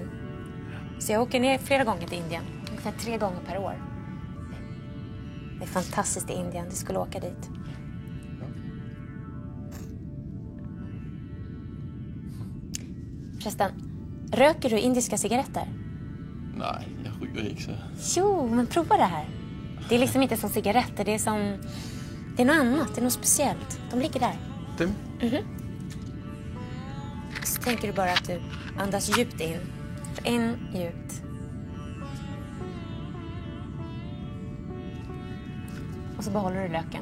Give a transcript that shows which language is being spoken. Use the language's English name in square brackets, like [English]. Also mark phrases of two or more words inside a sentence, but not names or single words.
[Swedish] Så jag åker ner flera gånger till Indien. Ungefär 3 gånger per år. Det är fantastiskt i Indien. Du skulle åka dit. Förresten, röker du indiska cigaretter? [Danish] nej, jeg ryger ikke så. [Swedish] Jo, men prova det här. Det är liksom inte som cigaretter. Det är något annat. Det är något speciellt. De ligger där. [Danish] Dem? [Swedish] Så tänker du bara att du andas djupt in. In, djupt. Och så behåller du röken.